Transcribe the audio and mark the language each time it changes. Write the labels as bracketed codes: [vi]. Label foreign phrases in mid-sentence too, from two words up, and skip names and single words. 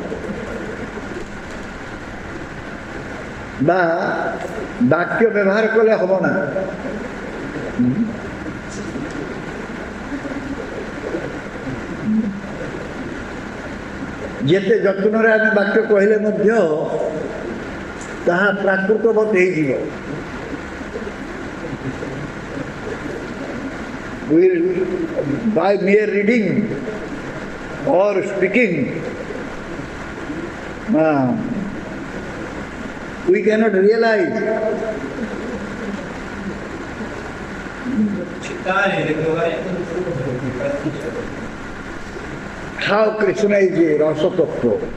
[or] ବା ବାକ୍ୟ ବ୍ୟବହାର କଲେ ହେବ ନା ଯେତେ ଯତ୍ନରେ ଆମେ ବାକ୍ୟ କହିଲେ ମଧ୍ୟ ତାହା ପ୍ରାକୃତବତ ହେଇଯିବ [en] by mere reading or speaking we cannot realize how Krishna is a Rasa Tattva.